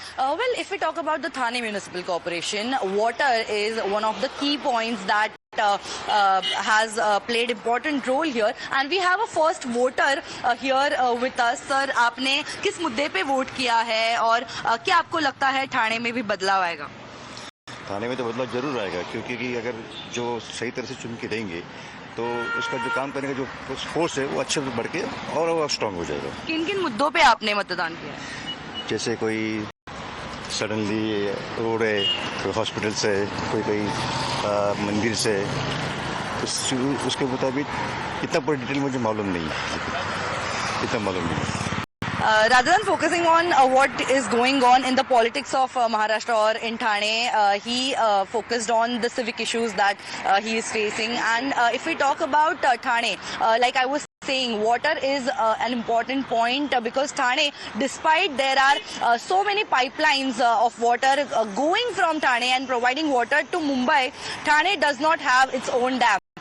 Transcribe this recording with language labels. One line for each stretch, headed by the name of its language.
English: Well, if we talk about the Thane Municipal Corporation, water is one of the key points that has played important role here, and we have a first voter here with us.
Hindi: Sir, आपने किस मुद्दे पे vote किया है और क्या आपको लगता है ठाणे में भी बदलाव आएगा? थाने में तो बदलाव जरूर आएगा, क्योंकि अगर जो सही तरह से चुन के देंगे तो उसका जो काम करने का जो फोर्स है वो अच्छे से बढ़ के और स्ट्रांग हो जाएगा। किन किन मुद्दों पे आपने मतदान किया? जैसे कोई सडनली रोड है, कोई हॉस्पिटल से, कोई मंदिर से, उसके मुताबिक इतना पूरी डिटेल मुझे मालूम नहीं है, इतना मालूम नहीं।
English: Rather than focusing on what is going on in the politics of Maharashtra or in Thane, he focused on the civic issues that he is facing. And if we talk about Thane, like I was saying, water is an important point because Thane, despite there are so many pipelines of water going from Thane and providing water to Mumbai, Thane does not have its own dam.